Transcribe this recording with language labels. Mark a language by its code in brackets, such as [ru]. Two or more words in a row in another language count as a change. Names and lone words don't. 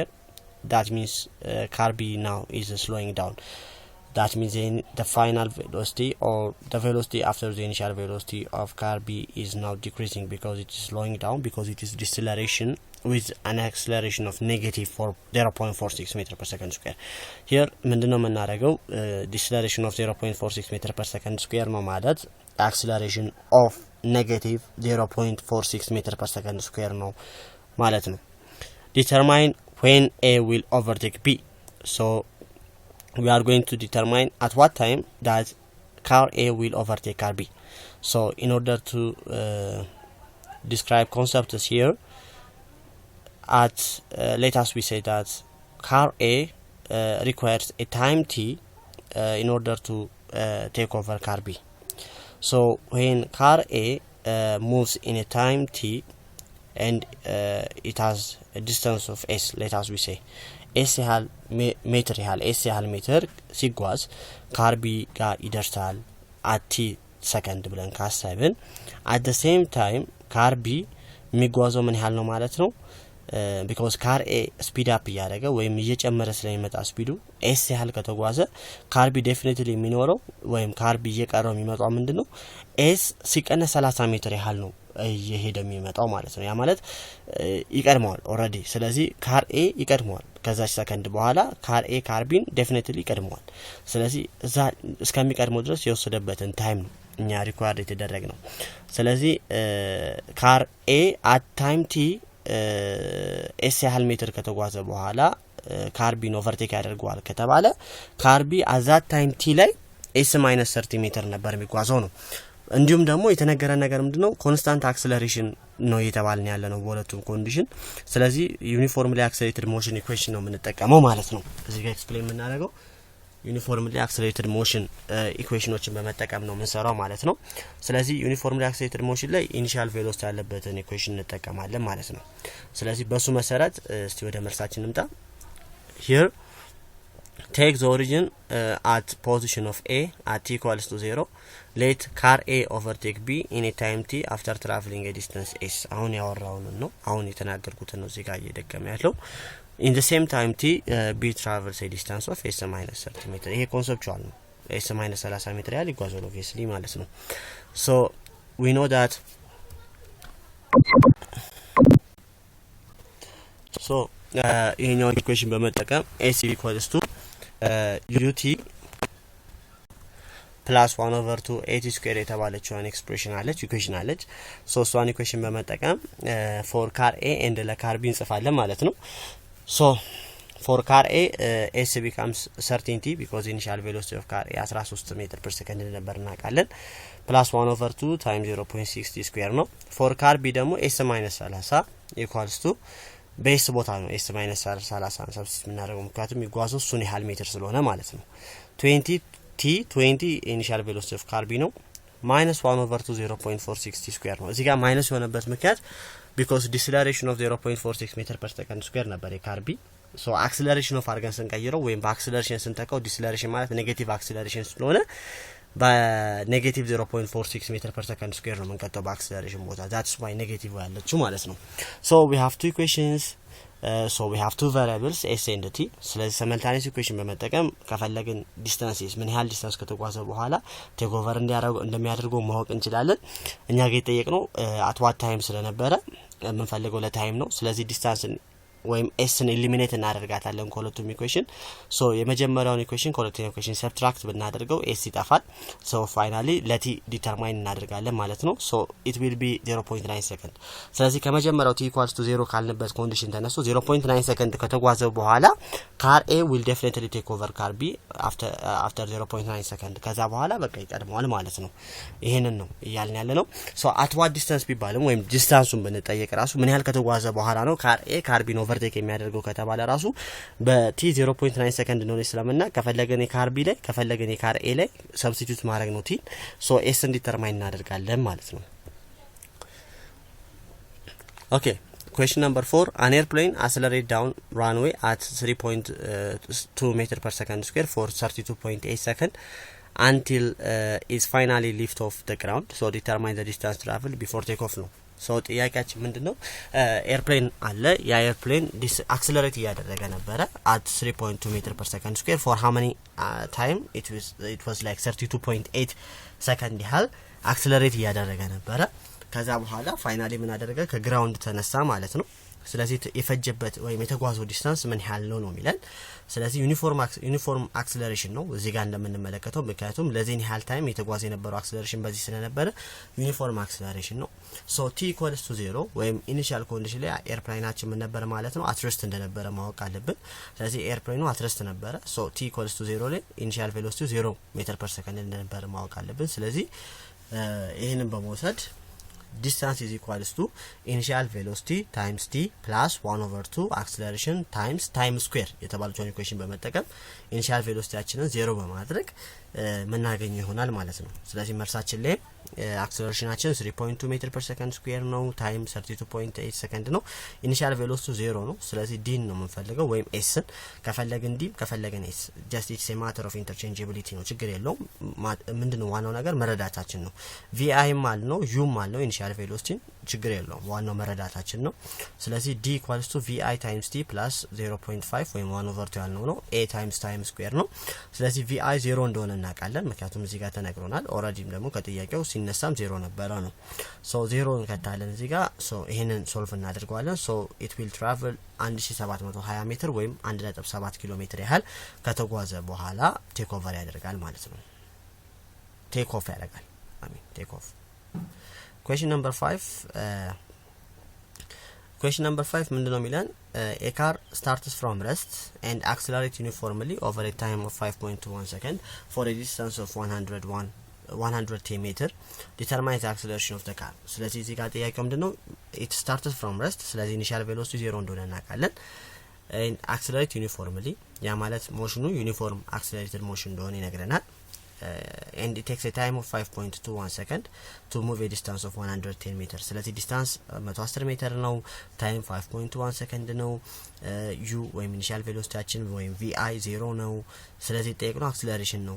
[en] That means car B now is slowing down. That means the final velocity or the velocity after the initial velocity of car B is now decreasing because it is slowing down, because it is deceleration with an acceleration of negative 0.46 meter per second square. Here [am] ምንድነው የምናደርገው [en] deceleration of 0.46 meter per second square [am] ነው ማለት [en] acceleration of negative 0.46 meter per second square [am] ነው ማለት ነው. [en] Determine when A will overtake B. So we are going to determine at what time that car A will overtake car B. So in order to describe concepts here, let us we say that car A requires a time t in order to take over car B. So when car A moves in a time t and it has a distance of s, let us we say s [am] ያህል ሜትር ያህል s ያህል ሜትር ሲጓዝ [en] car B [am] ጋር ይደርሳል [en] at t second [am] ብለን ካሰብን [en] at the same time car B [am] የሚጓዘው ምን ያህል ነው ማለት ነው [en] because car A speed up [am] ያደረገ ወይም እየጨመረ ስለሚመጣ ስፒዱ s ያህል ከተጓዘ [en] car B definitely [am] የሚኖረው ወይም [en] car B [am] እየቀረው የሚመጣው ምንድነው s ሲቀነስ 30 ሜትር ያህል ነው እየሄደ የሚመጣው ማለት ነው ያ ማለት ይቀድመዋል already ስለዚህ [en] car A [am] ይቀድመዋል ከዛች ሰከንድ በኋላ [en] car A car B definitely [am] ይቀድመዋል ስለዚህ እዛ እስከሚቀድመው ድረስ የወሰደበትን ታይም ነው እኛ ሪኳየርድ የተደረገ ነው ስለዚህ [en] car A at time t s [am] ያህል ሜትር ከተጓዘ በኋላ [en] car B [am] ኦቨርቴክ ያደርገዋል ከተባለ [en] car B at that time t [am] ላይ s - 30 ሜትር ነበር የሚጓዘው ነው እንዲሁም ደግሞ የተነገረ ነገር ምንድነው [en] constant acceleration [am] ነው እየተባልን ያለ ነው በሁለቱም ኮንዲሽን ስለዚህ [en] uniformly accelerated motion equation [am] ነው የምንጠቀመው ማለት ነው እዚህ ጋር ኤክስፕሌን የምናደርገው [en] uniformly accelerated motion equations [am] በመጠቀም ነው የምንሰራው ማለት ነው ስለዚህ ዩኒፎርምሊ [en] accelerated motion [am] ላይ [en] initial velocity [am] ያለበትን ኢኩዌሽን እንጠቀማለን ማለት ነው ስለዚህ በሱ መሰረት እስቲ ወደ መልሳችን እንምጣ [en] here take the origin at position of A at t equals to 0 let car A overtake B in a time t after traveling a distance s [am] አሁን ያወራውን ነው አሁን የተናገርኩት ነው እዚህ ጋር እየደገመ ያለው [en] in the same time t B travels a distance of s - 30 meter [am] ይሄ ኮንሰፕቹዋል ነው [en] s - 30 [am] ሜትር ያህል ይጓዛል [en] obviously [am] ማለት ነው [en] so we know that so [am] ይሄኛው ኢኩዌሽን በመጠቀም [en] s equals to ut plus 1 over 2 at square [am] የተባለችውን ኤክስፕሬሽን አለች ኢኩዌሽን አለች [en] so እሷን [am] ኢኩዌሽን በመጠቀም [en] for car A and ለcar B [am] እንጽፋለን ማለት ነው [en] so for car A s becomes 13t because initial velocity of car A 13 meter per second [am] ነበር እናውቃለን [en] plus 1 over 2 times 0.60 square ነው for car B ደግሞ s - 30 equals to [am] ቤስ ቦታ ነው [en] s - 30 [am] ሰብስቲት የምናደርገው ምክንያቱም ይጓዘው እሱን ያህል ሜትር ስለሆነ ማለት ነው 20 [en] initial velocity of car B [am] ነው -1 over 2 0.460 square ነው እዚህ ጋር ማይነስ የሆነበት ምክንያት [en] because deceleration of 0.46 meter per second square [am] ነበር የcar B [en] so acceleration of [am] አርገን ስንቀይረው ወይም በአክሰለሬሽን ስንተካው deceleration ማለት [en] negative acceleration [am] ስለሆነ በኔጌቲቭ [en] 0.46 meter per second square [am] ነው መንቀጠው በአክሰለሬሽን ቦታ [en] that's why [am] ኔጌቲቭ ያለችው ማለት ነው [en] so we have two equations so we have two variables s and t [am] ስለዚህ [en] simultaneous equation [am] በመጠቀም ከፈለግን ዲስታንስ ምን ያህል ዲስታንስ ከተጓዘ በኋላ [en] take over [am] እንደሚያደርገው ማወቅ እንችላለን እኛ ጋር የጠየቅነው at [en] what time [am] ስለነበረ የምንፈልገው ለታይም ነው ስለዚህ ዲስታንስ ወይም sን ኤሊሚኔት እናደርጋታለን ከሁለቱም ኢኩዌሽን ሶ የመጀመሪያውን ኢኩዌሽን ከሁለተኛው ኢኩዌሽን ሰብትራክት ብናደርገው s ይጠፋል [en] so finally [am] ለቲ ዲተርማይን እናደርጋለን ማለት [en] ነው ሶ it will be 0.9 second [am] ስለዚህ ከመጀመሪያው [en] t equals to 0 [am] ካልንበት ኮንዲሽን ተነስቶ [en] 0.9 second [am] ከተጓዘ በኋላ [en] car A will definitely take over car B after 0.9 second [am] ከዛ በኋላ በቃ ይቀድመዋል ማለት ነው ይሄንን ነው ይያልን ያለ ነው ሶ [en] at what distance [am] ቢባልም ወይም ዲስታንሱን ብንጠየቅ ራሱ ምን ያህል ከተጓዘ በኋላ ነው [en] car A car B over overtake [am] የሚያደርገው ከተባለ ራሱ በቲ 0.9 ሰከንድ ነው ስለምና ከፈለገን የካር ቢ ላይ ከፈለገን የካር ኤ ላይ ሰብስቲቱት ማድረግ ነው [en] t so s determine [am] እናደርጋለን ማለት ነው [en] ኦኬ question number 4 an airplane accelerate down runway at 3.2 meter per second square for 32.8 seconds until is finally lift off the ground so determine the distance traveled before takeoff ነው so [am] ጥያቄያችን ምንድነው ኤርፕሌን አለ ያ ኤርፕሌን አክሰለሬት ያደረገ ነበር [en] at 3.2 meter per second square for how many time it was like 32.8 second [am] ያህል አክሰለሬት ያደረገ ነበር ከዛ በኋላ ፋይናሊ ምን አደረገ ከግራውንድ ተነሳ ማለት ነው ስለዚህ የፈጀበት ወይ የተጓዘው ዲስታንስ ምን ያህል ነው የሚለን ስለዚህ [en] uniform acceleration [am] ነው እዚህ ጋር እንደምንመለከተው ምክንያቱም ለዚህ ያህል ታይም የተጓዘ የነበረው አክሰለሬሽን በዚህ ስለነበረ [en] uniform acceleration [am] ነው ሶ t = 0 ወይም [en] initial condition [am] ላይ ኤርፕሌናችን ምን ነበር ማለት ነው አትረስት እንደነበረ ማወቅ አለብን ስለዚህ ኤርፕሌኑ አትረስት ነበረ ሶ t = 0 ላይ [en] initial velocity 0 meter per second [am] እንደነበረ ማወቅ አለብን ስለዚህ ይሄንን በመውሰድ [en] distance is equals to initial velocity times t plus 1/2 acceleration times time square [am] የተባለውን ኢኩዌሽን በመጠቀም initial velocityያችንን 0 በማድረግ መናገኝ ይሆናል ማለት ነው ስለዚህ መልሳችን ላይ አክሰለሬሽናችን 3.2 [en] meter per second square [am] ነው ታይም 32.8 ሰከንድ ነው [en] initial velocity [am] 0 ነው ስለዚህ d ነው የምንፈልገው ወይም s ከፈለግን d ከፈለግን s [en] just it's a matter of interchangeability [am] ነው ችግር የለውም ምንድነው ዋናው ነገር መረዳታችን ነው vi ማለት ነው u ማለት ነው [en] initial velocity [am] ችግር የለውም ዋናው መረዳታችን ነው ስለዚህ d = [en] vi times t plus 0.5 [am] ወይም 1/2 ያልነው ነው [en] a times time square [am] ነው ስለዚህ vi 0 እንደሆነ እናውቃለን ምክንያቱም እዚህ ጋር ተነግሮናል ኦሬዲም ደግሞ ከጥያቄው ሲነሳም 0 ነበር ነው ሶ 0 እንከታለን እዚህ ጋር ሶ ይሄንን ሶልቭ እናደርጋለን ሶ [en] it will travel [am] 1720 ሜትር ወይም 1.7 ኪሎ ሜትር ያህል ከተጓዘ በኋላ [en] take over [am] ያደርጋል ማለት ነው [en] take off [am] ያደርጋል [en] take off question number 5 [am] ምንድነው የሚለን [en] a car starts from rest and accelerates uniformly over a time of 5.21 second for a distance of 110 meter determine the acceleration of the car [am] ስለዚህ እዚህ ጋር ጥያቄው ምንድነው [en] it starts from rest ስለዚህ initial velocity 0 [am] እንደሆነ እናውቃለን [en] and accelerate uniformly [am] ያ ማለት ሞሽኑ ዩኒፎርም [en] accelerated motion [am] እንደሆነ ይነግረናል [en] and it takes a time of 5.21 second to move a distance of 110 [am] meters ስለዚህ ዲስታንስ 110 ሜትር ነው ታይም 5.21 ሰከንድ ነው u ወይም [en] initial velocity [am] ወይም vi 0 ነው ስለዚህ ጠይቀነው አክሰለሬሽን ነው